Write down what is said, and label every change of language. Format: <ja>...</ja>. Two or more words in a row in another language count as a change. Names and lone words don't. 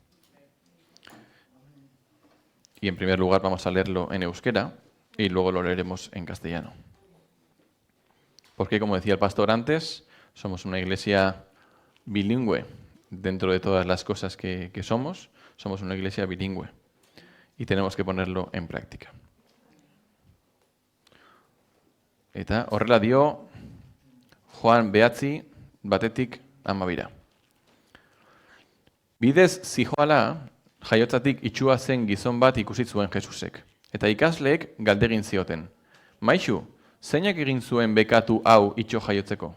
<es>Y en primer lugar vamos a leerlo en euskera y luego lo leeremos en castellano. Porque, como decía el pastor antes, somos una iglesia bilingüe. Dentro de todas las cosas que somos una iglesia bilingüe. Y tenemos que ponerlo en práctica.</es> <eu>Eta horrela dio Juan 9:1-12. Bidez zihoala, jaiotzatik itxua zen gizon bat ikusi zuen Jesusek. Eta ikasleek galdegin zioten. Maixu, zeinak egin zuen bekatu hau itxo jaiotzeko?</eu>